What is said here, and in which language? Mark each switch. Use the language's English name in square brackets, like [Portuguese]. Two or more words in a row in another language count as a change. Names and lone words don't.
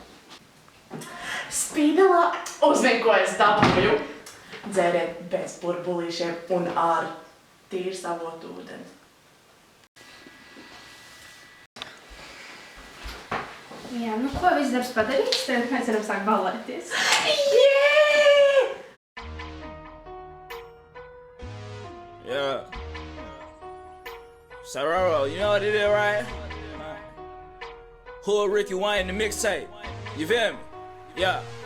[Latvian] Spīdalā, uzzini, ko es dabūju. Dzēriet bez burbulīšiem un ar tīru savotu ūdeni. Jā, nu ko, viss darbs padarīts, tad mēs varam sākt ballēties. [English] Yeah. Sororo, you know what it is, right? Hood Ricky Wayne, the mixtape. You feel me? Yeah.